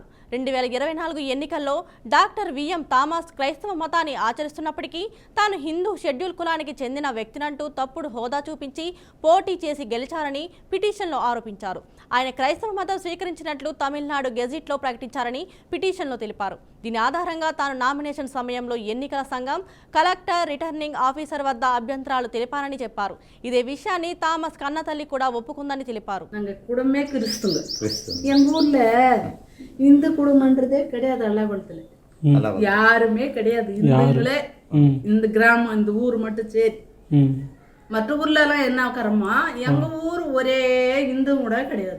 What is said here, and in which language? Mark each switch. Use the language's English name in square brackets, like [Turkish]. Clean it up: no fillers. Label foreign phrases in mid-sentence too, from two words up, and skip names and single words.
[Telugu] 2024 ఎన్నికల్లో డాక్టర్ విఎం థామస్ క్రైస్తవ మతాన్ని ఆచరిస్తున్నప్పటికీ తాను హిందూ షెడ్యూల్ కులానికి చెందిన వ్యక్తినంటూ తప్పుడు హోదా చూపించి పోటీ చేసి గెలిచారని పిటిషన్లో ఆరోపించారు. ఆయన క్రైస్తవ మతం స్వీకరించినట్లు తమిళనాడు గెజిట్లో ప్రకటించారని పిటిషన్లో తెలిపారు. దీని ఆధారంగా తాను నామినేషన్ సమయంలో ఎన్నికల సంఘం, కలెక్టర్, రిటర్నింగ్ ఆఫీసర్ వద్ద అభ్యంతరాలు తెలిపారని చెప్పారు. ఇదే విషయాన్ని థామస్ కన్నతల్లి కూడా ఒప్పుకుందని తెలిపారు. [Tamil] இந்து குடும்பம்ன்றதே கிடையாது. அல்லாகுளத்துல யாருமே கிடையாது. இந்துங்களே இந்த கிராமம், இந்த ஊர் மட்டும் சரி. மற்ற ஊர்ல எல்லாம் என்ன கரமா, எங்க ஊர் ஒரே இந்து கூட கிடையாது.